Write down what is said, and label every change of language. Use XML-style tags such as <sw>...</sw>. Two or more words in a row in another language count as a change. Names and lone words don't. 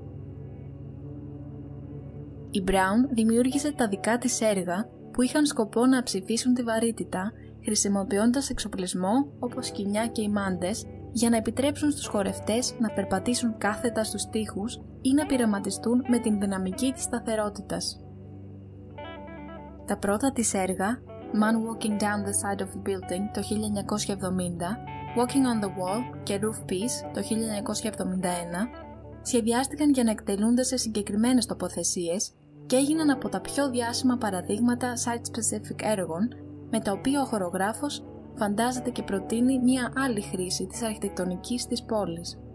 <el>Η Brown δημιούργησε τα δικά της έργα που είχαν σκοπό να ψηφίσουν τη βαρύτητα, χρησιμοποιώντας εξοπλισμό όπως σκοινιά και ημάντες για να επιτρέψουν στους χορευτές να περπατήσουν κάθετα στους τοίχους ή να πειραματιστούν με την δυναμική της σταθερότητας. Τα πρώτα της έργα, Man Walking Down the Side of a Building το 1970, Walking on the Wall και Roof Piece το 1971, σχεδιάστηκαν για να εκτελούνται σε συγκεκριμένες τοποθεσίες και έγιναν από τα πιο διάσημα παραδείγματα site-specific έργων, με τα οποία ο χορογράφος φαντάζεται και προτείνει μία άλλη χρήση της αρχιτεκτονικής της πόλης.</el>